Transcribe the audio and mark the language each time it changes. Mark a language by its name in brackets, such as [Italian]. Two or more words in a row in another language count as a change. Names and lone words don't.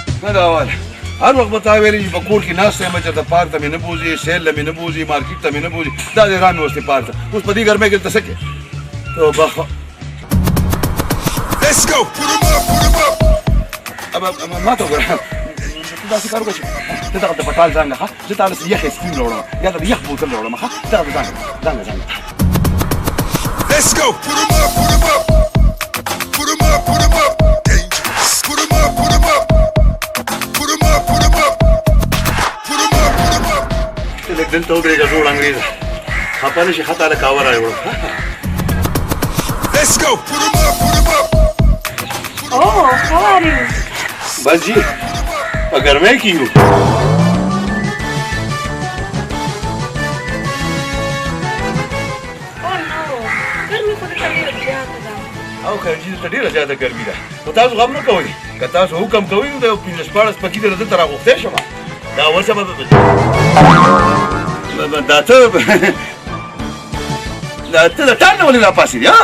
[Pashto] دا اول هر وخت به تا ویلې چې په کور کې ناست یم چې ته پارک ته مې نه بوځي سیل له مې نه بوځي مارکیټ ته مې نه بوځي دا دې را مې وستې پارک ته اوس په دې ګرمۍ کې ته څه کوې توبه [English] Let's go, put 'em up, put 'em up. [Pashto] ما ته وګوره داسې کار وکړه چې ته دغه د پټال ځان ښه زه تا له یخ اسکریم راوړم یا د یخ بوتل راوړم ښه دغه ځان [English] Let's go, put 'em up, put 'em up. Put 'em up, put 'em up. Dangerous. Put 'em up, put 'em up. Put 'em up, put 'em up. Put 'em up, put 'em up. [Pashto] ته لږ دلته ودرېږه زوړ انګرېزه خفه نه شي ښه تاله کاوه راوړم [English] Let's go, put 'em up, put 'em up. Oh, how are you? [Pashto] بس جی په ګرمۍ کې یو [English] Oh no, [Pashto] ګرمي خو دلته ډېره زیاته ده. او خارجي دلته ډېره زیاته ګرمي ده خو تاسو غم نه کوئ که تاسو حکم کوئ نو د یو 15-16 پکې دله دلته راغوښتی شم دا اول سبب دا ته د ټال نه ولې راپاڅېدې ها